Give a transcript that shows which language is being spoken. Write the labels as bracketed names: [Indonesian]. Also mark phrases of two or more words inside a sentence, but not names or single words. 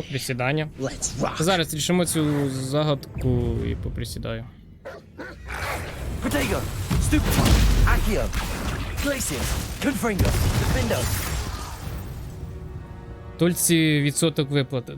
[Ukrainian] О, присідання. [English] Let's rock. [Ukrainian] Зараз рішимо цю загадку і поприсідаю. [Latin] Protego. Stupid. Accio. Glacius. Confringo. Defendo. [Ukrainian] Тольці відсоток виплати.